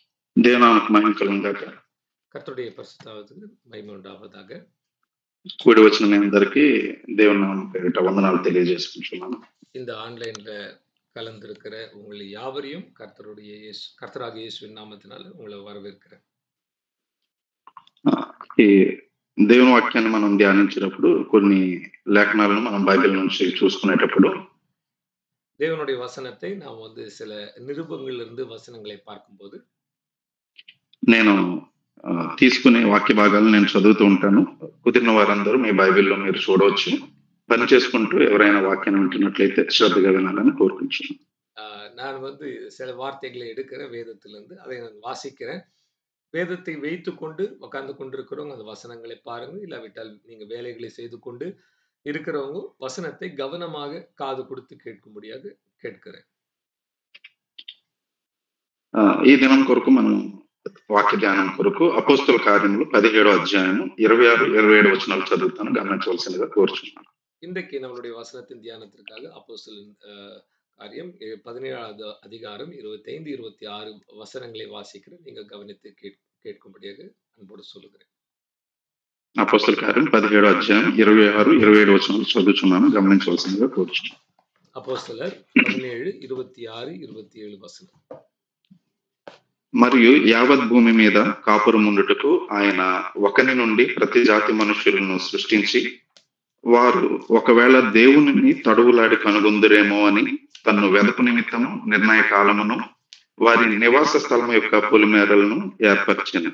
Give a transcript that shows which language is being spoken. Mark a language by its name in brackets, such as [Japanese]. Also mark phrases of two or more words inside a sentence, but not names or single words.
[Tamil] தேவநாமக்கு மகிமை கలుగుగాక. கர்த்தருடைய பரிசுத்தாவத்துக்கு மகிமை உண்டாவதாக. [Telugu] కూడి వచ్చిన మీ అందరికీ దేవుని నామం పేరిట వందనాలు తెలియజేసుకుంటున్నాను. [Tamil] இந்த ஆன்லைன்ல கலந்திருக்கிற உங்களை யாவரையும் கர்த்தராகிய இயேசுவின் நாமத்தினால உங்களை வரவேற்கிறேன். [Telugu] ఈ దేవుని వాక్యాన్ని మనం ధ్యానించినప్పుడు కొన్ని లేఖనాలను మనం బైబిల్ నుంచి చూసుకునేటప్పుడు [Tamil] தேவனுடைய வசனத்தை நாம் சில நிருபங்களிலிருந்து வசனங்களை பார்க்கும்போது [Telugu] నేను తీసుకునే వాక్య భాగాలను నేను చదువుతూ ఉంటాను. కుదిరిన వారందరూ మీ బైబిల్లో మీరు చూడవచ్చు. పని చేసుకుంటూ ఎవరైనా వాక్యాన్ని వింటున్నట్లయితే శ్రద్ధగా వినాలని కోరుకుంటున్నాను. [Tamil] நான் சில வார்த்தைகளை எடுக்கிறேன் வேதத்திலிருந்து, அதை நான் வாசிக்கிறேன். வேதத்தை வைத்துக்கொண்டு உட்கார்ந்து கொண்டிருக்கிறவங்க அந்த வசனங்களை பாருங்க. இல்லாவிட்டால் நீங்க வேலைகளை செய்து கொண்டு இருக்கிறவங்க வசனத்தை கவனமாக காது கொடுத்து கேட்கும்படியாக கேட்கிறேன். [Telugu] ఈ దినం కొరకు మనం వాక్య ధ్యానం కొరకు అపోస్తల కార్యములు 17వ అధ్యాయము 26, 27 వచనాలు చదువుతాను, గమనించవలసిందిగా కోరుచున్నాను. [Tamil] இன்றைக்கு நம்மளுடைய வசனத்தின் தியானத்திற்காக அப்போஸ்தலரின் காரியம் 17வது அதிகாரம் 25, 26 வசனங்களை வாசிக்கிறேன். நீங்க கவனித்து கேட்கும்படியாக அன்போடு சொல்லுகிறேன். [Telugu] అపోస్తల కార్యం 17వ అధ్యాయం 26, 27 వచనాలు చదువుచున్నాను, గమనించవలసిందిగా కోరుచున్నాను. అపోస్తలర్ 17, 26, 27 వచనం. మరియు యావత్ భూమి మీద కాపురముండుటకు ఆయన ఒకని నుండి ప్రతి జాతి మనుషులను సృష్టించి వారు ఒకవేళ దేవునిని తడువులాడి కనుగొందురేమో అని తన్ను వెదకు నిమిత్తము నిర్ణయ కాలమును వారి నివాస స్థలం యొక్క పొలిమేరలను ఏర్పరిచెను.